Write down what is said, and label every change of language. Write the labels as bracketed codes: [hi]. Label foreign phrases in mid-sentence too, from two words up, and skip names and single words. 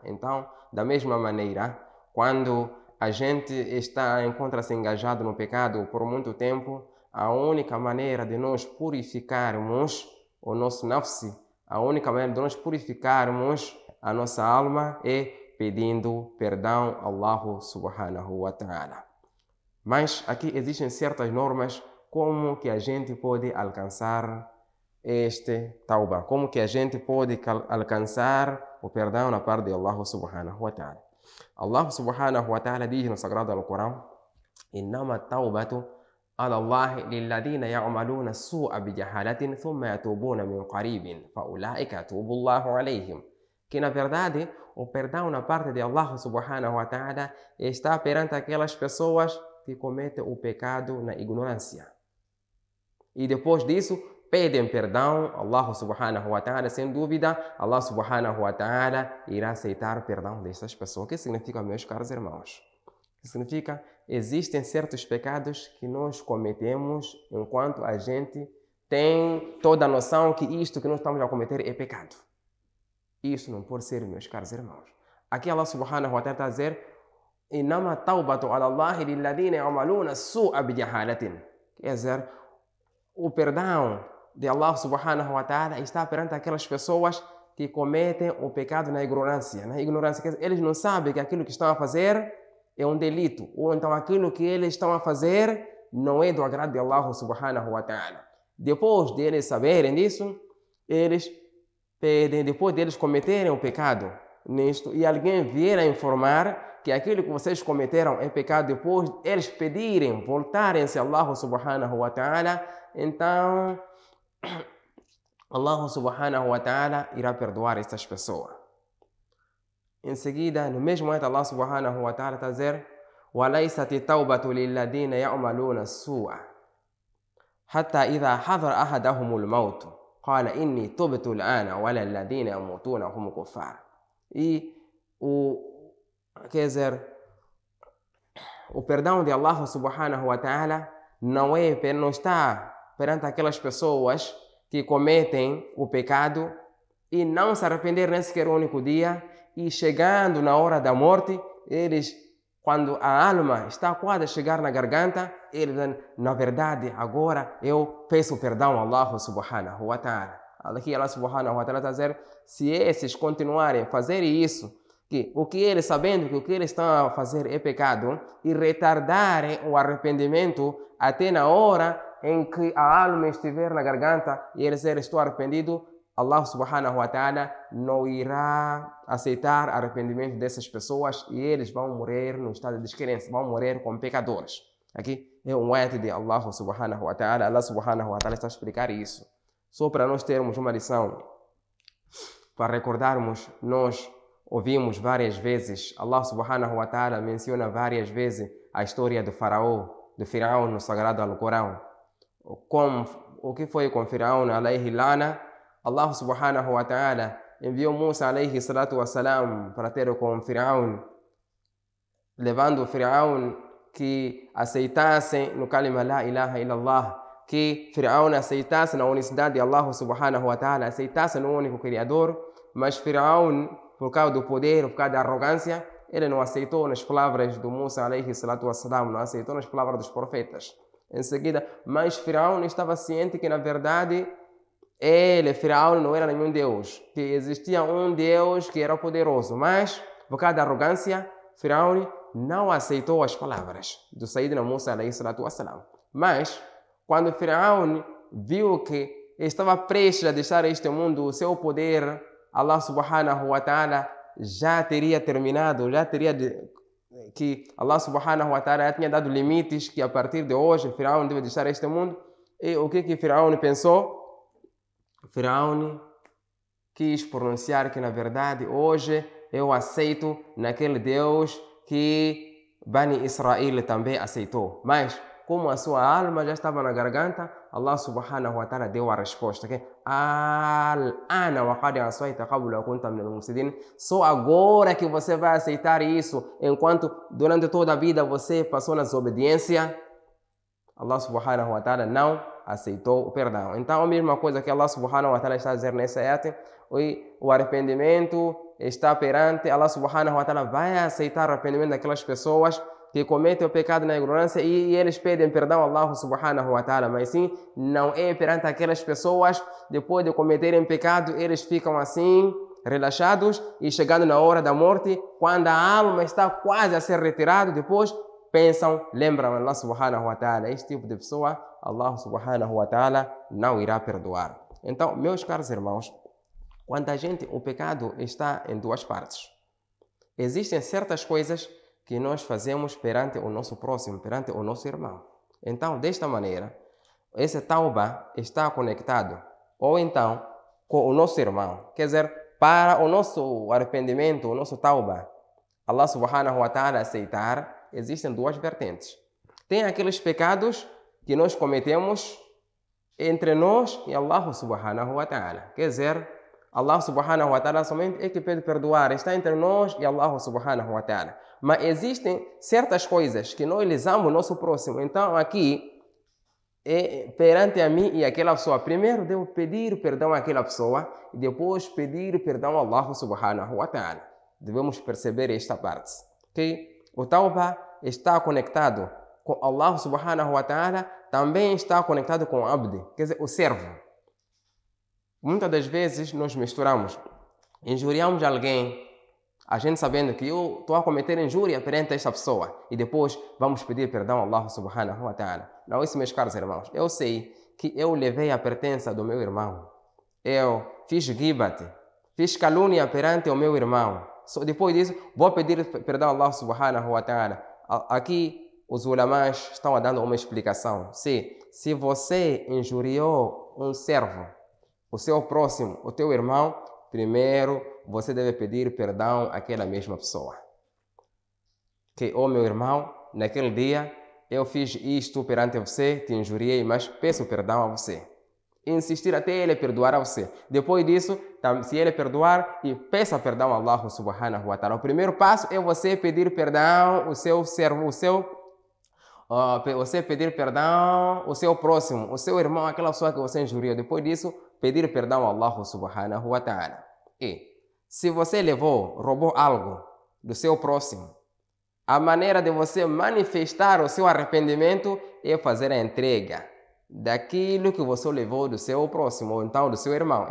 [pt] Então, da mesma maneira, quando a gente encontra-se engajado no pecado por muito tempo, a única maneira de nós purificarmos o nosso nafsi, a única maneira de nós purificarmos a nossa alma é pedindo perdão a Allah [ar] سبحانه وتعالى. [pt] Mas aqui existem certas normas como que a gente pode alcançar este tauba, como que a gente pode alcançar o perdão na parte de Allah [ar] سبحانه وتعالى. [pt] Allah [ar] سبحانه وتعالى [pt] diz no Sagrado Alcorão: [ar] إنما التوبة على الله للذين يعملون السوء بجهالة ثم يتوبون من قريب فأولئك يتوب الله عليهم. [pt] Que na verdade o perdão na parte de Allah [ar] سبحانه وتعالى [pt] está perante aquelas pessoas que cometem o pecado na ignorância. E depois disso pedem perdão a Allah [ar] سبحانه وتعالى, [pt] sem dúvida, Allah [ar] سبحانه وتعالى [pt] irá aceitar o perdão destas pessoas. O que significa, meus caros irmãos? O que significa? Existem certos pecados que nós cometemos enquanto a gente tem toda a noção que isto que nós estamos a cometer é pecado. Isso não pode ser, meus caros irmãos. Aqui Allah [ar] سبحانه وتعالى [pt] está a dizer: [ar] إنما التوبة على الله للذين يعملون السوء بجهالة. [pt] Quer dizer, o perdão de Allah [ar] سبحانه وتعالى [pt] está perante aquelas pessoas que cometem o pecado na ignorância. Na ignorância, eles não sabem que aquilo que estão a fazer é um delito, ou então aquilo que eles estão a fazer não é do agrado de Allah [ar] سبحانه وتعالى. [pt] Depois de eles saberem disso, eles pedem, depois de eles cometerem o pecado nisto, e alguém vier a informar que aquilo que vocês cometeram é pecado, depois eles pedirem, voltarem-se a Allah [ar] سبحانه وتعالى, [pt] então Allah [ar] سبحانه وتعالى [pt] irá perdoar estas pessoas. Em seguida, no mesmo momento, Allah [ar] سبحانه وتعالى [pt] está a dizer: [ar] وَلَيْسَتِ التَّوْبَةُ لِلَّذِينَ يَعْمَلُونَ السُّوءَ حَتَّى إِذَا حَضَرَ أَحَدَهُمُ الْمَوْتُ قَالَ إِنِّي تُبْتُ الْآنَ وَلَا الَّذِينَ يَمُوتُونَ هُمْ كُفَّارٌ. [pt] E quer dizer, o perdão de Allah [ar] سبحانه وتعالى [pt] não está perante aquelas pessoas que cometem o pecado e não se arrepender nem sequer um único dia, e chegando na hora da morte, eles, quando a alma está quase a chegar na garganta, eles dizem: na verdade, agora eu peço perdão a Allah [ar] سبحانه وتعالى. [pt] Aqui Allah [ar] سبحانه وتعالى [pt] está a dizer: se esses continuarem a fazer isso, que o que eles, sabendo que o que eles estão a fazer é pecado, e retardarem o arrependimento até na hora em que a alma estiver na garganta e eles disserem: estou arrependido, Allah [ar] سبحانه وتعالى [pt] não irá aceitar arrependimento dessas pessoas e eles vão morrer no estado de descrença, vão morrer como pecadores. Aqui é um ayat de Allah [ar] سبحانه وتعالى. [pt] Allah [ar] سبحانه وتعالى [pt] está a explicar isso. Só para nós termos uma lição, para recordarmos, nós ouvimos várias vezes, Allah [ar] سبحانه وتعالى [pt] menciona várias vezes a história do faraó, do Firaun no Sagrado Alcorão. O que foi com Firaun [ar] عليه اللعنة? [pt] Allah [ar] سبحانه وتعالى [pt] enviou Musa [ar] عليه الصلاة والسلام [pt] para ter com Firaun, levando Firaun que aceitasse no [ar] كلمة لا إله إلا الله, [pt] que Firaun aceitasse na unicidade de Allah [ar] سبحانه وتعالى, [pt] aceitasse no único Criador, mas Firaun, por causa do poder, por causa da arrogância, ele não aceitou nas palavras do Musa [ar] عليه الصلاة والسلام, [pt] não aceitou nas palavras dos profetas. Em seguida, mas Firaun estava ciente que na verdade Firaun não era nenhum Deus, que existia um Deus que era poderoso, mas por causa da arrogância, Firaun não aceitou as palavras do Sayyidina Musa [ar] عليه الصلاة والسلام. [pt] Mas quando Firaun viu que estava prestes a deixar este mundo, o seu poder, Allah [ar] سبحانه وتعالى [pt] já teria terminado, que Allah [ar] سبحانه وتعالى [pt] já tinha dado limites que a partir de hoje Firaun deve deixar este mundo. E o que Firaun pensou? Firaun quis pronunciar que na verdade hoje eu aceito naquele Deus que Bani Israel também aceitou. Mas como a sua alma já estava na garganta, Allah [ar] سبحانه وتعالى [pt] deu a resposta que só agora que você vai aceitar isso, enquanto durante toda a vida você passou na desobediência. Allah [ar] سبحانه وتعالى [pt] não aceitou o perdão. Então a mesma coisa que Allah [ar] سبحانه وتعالى [pt] está a dizer nessa ayat, o arrependimento está perante Allah [ar] سبحانه وتعالى, [pt] vai aceitar o arrependimento daquelas pessoas que cometem o pecado na ignorância e eles pedem perdão a Allah [ar] سبحانه وتعالى, [pt] mas sim, não é perante aquelas pessoas, depois de cometerem pecado, eles ficam assim, relaxados, e chegando na hora da morte, quando a alma está quase a ser retirada, depois pensam, lembram Allah [ar] سبحانه وتعالى. [pt] Este tipo de pessoa, Allah [ar] سبحانه وتعالى [pt] não irá perdoar. Então, meus caros irmãos, quando o pecado está em duas partes. Existem certas coisas que nós fazemos perante o nosso próximo, perante o nosso irmão. Então, desta maneira, esse tauba está conectado, ou então, com o nosso irmão. Quer dizer, para o nosso arrependimento, o nosso tauba, Allah [ar] سبحانه وتعالى [pt] aceitar, existem duas vertentes. Tem aqueles pecados que nós cometemos entre nós e Allah [ar] سبحانه وتعالى. [pt] Quer dizer, Allah [ar] سبحانه وتعالى [pt] somente é que pede perdoar, está entre nós e Allah [ar] سبحانه وتعالى. [pt] Mas existem certas coisas que nós lesamos o nosso próximo. Então aqui, perante a mim e aquela pessoa, primeiro devo pedir perdão àquela pessoa e depois pedir perdão a Allah [ar] سبحانه وتعالى. [pt] Devemos perceber esta parte. Okay? O tauba está conectado com Allah [ar] سبحانه وتعالى, [pt] também está conectado com o abd, quer dizer, o servo. Muitas das vezes nós misturamos, injuriamos alguém, a gente sabendo que eu estou a cometer injúria perante esta pessoa e depois vamos pedir perdão a Allah [ar] سبحانه وتعالى. [pt] Não, isso, meus caros irmãos, eu sei que eu levei a pertença do meu irmão, eu fiz gibat, fiz calúnia perante o meu irmão. Depois disso, vou pedir perdão a Allah [ar] سبحانه وتعالى. [pt] Aqui, os ulamás estão dando uma explicação. Se você injuriou um servo, o seu próximo, o teu irmão, primeiro você deve pedir perdão àquela mesma pessoa. Que, meu irmão, naquele dia eu fiz isto perante você, te injuriei, mas peço perdão a você. Insistir até ele perdoar a você. Depois disso, se ele perdoar, e peça perdão a Allah [ar] سبحانه وتعالى. [pt] O primeiro passo é você pedir perdão ao seu servo, você pedir perdão ao seu próximo, o seu irmão, aquela pessoa que você injuriou. Depois disso, pedir perdão a Allah [ar] سبحانه وتعالى. [pt] E se você roubou algo do seu próximo, a maneira de você manifestar o seu arrependimento é fazer a entrega daquilo que você levou do seu próximo, ou então do seu irmão.